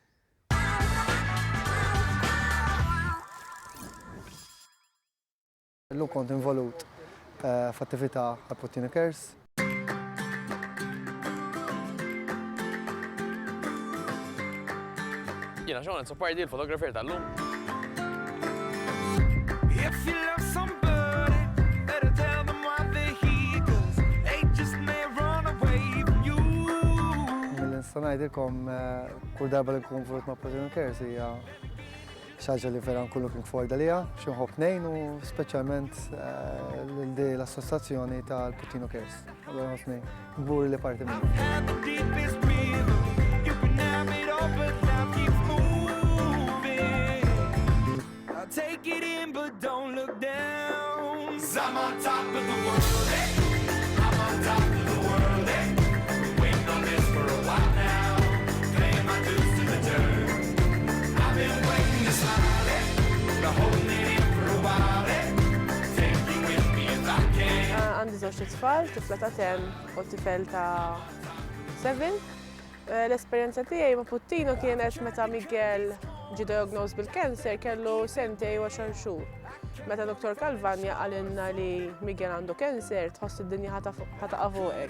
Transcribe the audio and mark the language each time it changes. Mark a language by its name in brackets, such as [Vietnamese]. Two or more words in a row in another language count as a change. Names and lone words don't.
[Maltese] Illum kont involut f'attività għal Puttino Cares. Jiena xogħol insupporti l-fotografer tal-lum. [English] If you love somebody, better tell them why they're here, 'cause they just may run away from you. [Maltese] Nista' ngħidilkom kull darba li nkun volut ma' Puttino Cares hija xi ħaġa li vera nkun [English] looking forward [Maltese] għaliha, xi nħobb ngħin u speċjalment l-assoċjazzjoni tal-Puttino Cares. Allura ħossni gburi li parti minni. [English] Take it in, but don't look down. 'Cause I'm on top of the world, eh? I'm on top of the world, eh? Been waiting on this for a while now, paying my dues to the dirt. I've been waiting to smile, eh? Been holding it in for a while, eh? Take you with me if I can. [Maltese] Għandi żewġ tfal, tifla ta' 10 u tifel ta' 7. L-esperjenza tiegħi ma' Puttino kienet meta Miguel ġi diagnosed bil-kanser kellu 2 u 10 xhur. Meta Dr. Calvania għalinna li Miguel għandu kanser, tħoss id-dinja ħataqa' fuqek.